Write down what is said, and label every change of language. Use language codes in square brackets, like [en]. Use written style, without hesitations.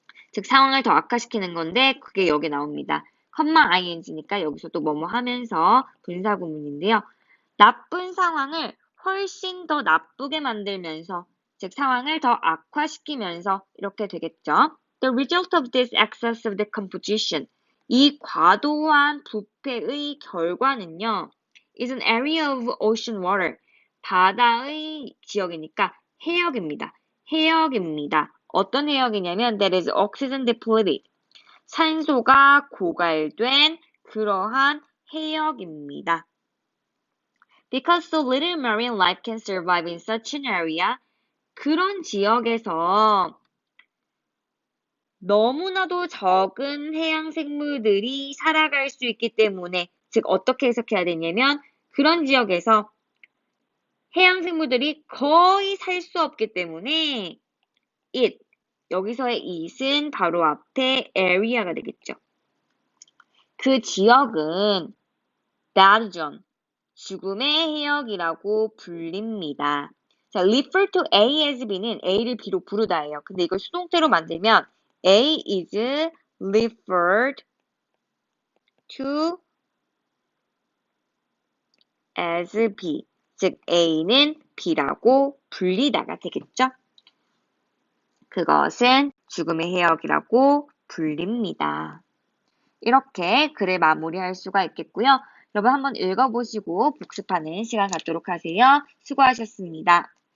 [ko] 즉 상황을 더 악화시키는 건데 그게 여기 나옵니다. ing니까 여기서도 뭐뭐 하면서 분사구문인데요. 나쁜 상황을 훨씬 더 나쁘게 만들면서 즉 상황을 더 악화시키면서 이렇게 되겠죠. [en] The result of this excessive decomposition [ko] 이 과도한 부패의 결과는요. [en] is an area of ocean water. [ko] 바다의 지역이니까 해역입니다. 해역입니다. 어떤 해역이냐면 [en] that is oxygen depleted. [ko] 산소가 고갈된 그러한 해역입니다. [en] Because so little marine life can survive in such an area. [ko] 그런 지역에서 너무나도 적은 해양 생물들이 살아갈 수 있기 때문에, 즉 어떻게 해석해야 되냐면 그런 지역에서 해양 생물들이 거의 살 수 없기 때문에 it, 여기서의 it은 바로 앞에 area가 되겠죠. 그 지역은 bad zone, 죽음의 해역이라고 불립니다. 자, [en] refer to A as B [ko] 는 A를 B로 부르다예요. 근데 이걸 수동태로 만들면 [en] A is referred to as B. [ko] 즉 A는 B라고 불리다가 되겠죠. 그것은 죽음의 해역이라고 불립니다. 이렇게 글을 마무리할 수가 있겠고요. 여러분 한번 읽어보시고 복습하는 시간 갖도록 하세요. 수고하셨습니다.